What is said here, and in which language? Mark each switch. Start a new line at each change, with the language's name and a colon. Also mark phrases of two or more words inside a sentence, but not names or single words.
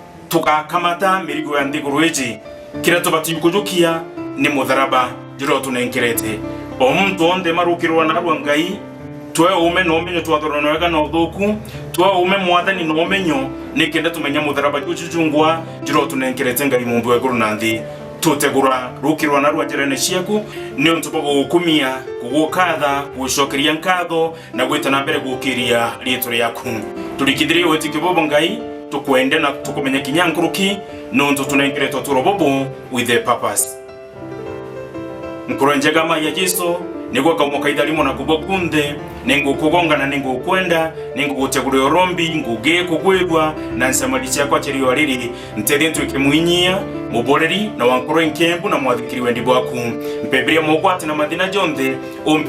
Meru: tugakamata mirigo ya nthiguru iji kira tubatiĩ kujukia ni mutharaba jiro tunenkerete omuntu onde marukirwa narwa Ngai twe ume no menyo twathorona wega no thuku twe ume mwathani no menyo nikende tumenya mutharaba jujungwa jiro tunenkerete Ngai mumbu wa iguru na nthi tutegura rukirwa narwa njirene ciaku ni untu bwo gukumia gugukatha gucokeria nkatho na gwita na mbere gukiria rietu riaku turikithirie wetiki bobo Ngai tukwende na tukumenya kinyankuruki nuntu tunenkeretwo turobobo
English: with a purpose
Meru: nkuronjegama ya Yesu niguo kaumuka ithalimo na kubwo kunde ningukugongana ningukwenda ningugutegura orombi nguge kugwirwa na nsamali ciakwa kirio riri ntethie ntwike muinyia muboreri na wankoro nkembu na mwathikiri wendi bwaku mpebiria mukwati na mathina jonthe umpe